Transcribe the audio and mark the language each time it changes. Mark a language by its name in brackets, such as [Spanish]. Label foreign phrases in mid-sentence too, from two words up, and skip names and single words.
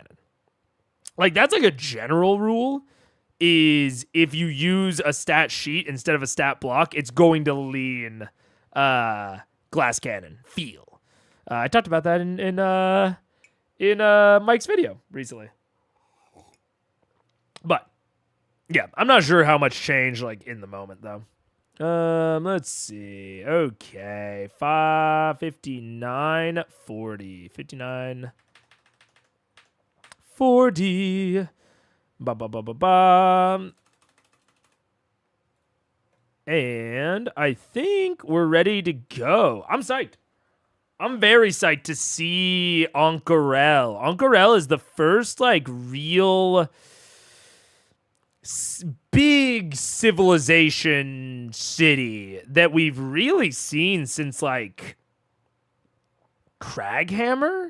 [English] Like, that's like a general rule, is if you use a stat sheet instead of a stat block, it's going to lean glass cannon feel. I talked about that in Mike's video recently. But yeah, I'm not sure how much changed like in the moment though. Let's see. Okay, 59 40. 59 40. Ba ba ba ba ba. And I think we're ready to go. I'm psyched. I'm very psyched to see Ank'Harel. Ank'Harel is the first like real big civilization city that we've really seen since like Craghammer?